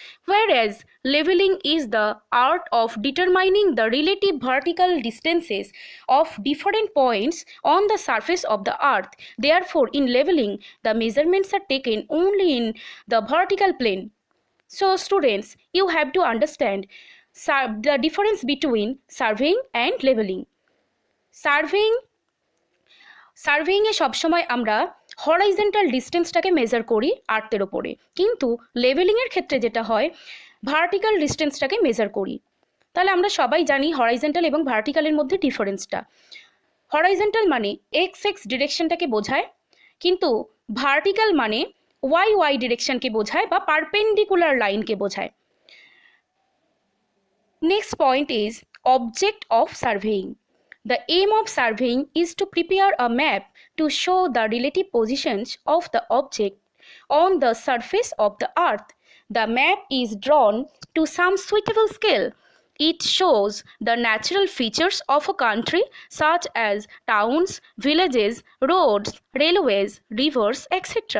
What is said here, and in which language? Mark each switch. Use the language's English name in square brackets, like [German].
[English] Whereas leveling is the art of determining the relative vertical distances of different points on the surface of the earth. Therefore, in leveling, the measurements are taken only in the vertical plane. So students, you have to understand the difference between surveying and leveling. [Bangla] সার্ভেইংয়ে সবসময় আমরা horizontal ডিস্টেন্সটাকে measure করি আর্থের ওপরে, কিন্তু লেভেলিংয়ের ক্ষেত্রে যেটা হয় vertical ডিস্টেন্সটাকে measure করি। তাহলে আমরা সবাই জানি হরাইজন্টাল এবং ভার্টিক্যালের মধ্যে ডিফারেন্সটা। হরাইজন্টাল মানে এক্স এক্স ডিরেকশনটাকে বোঝায়, কিন্তু ভার্টিক্যাল মানে ওয়াই ওয়াই ডিরেকশনকে বোঝায় বা পারপেন্ডিকুলার লাইনকে বোঝায়। [English] Next point is object of surveying. The aim of surveying is to prepare a map to show the relative positions of the object on the surface of the earth. The map is drawn to some suitable scale. It shows the natural features of a country such as towns, villages, roads, railways, rivers, etc.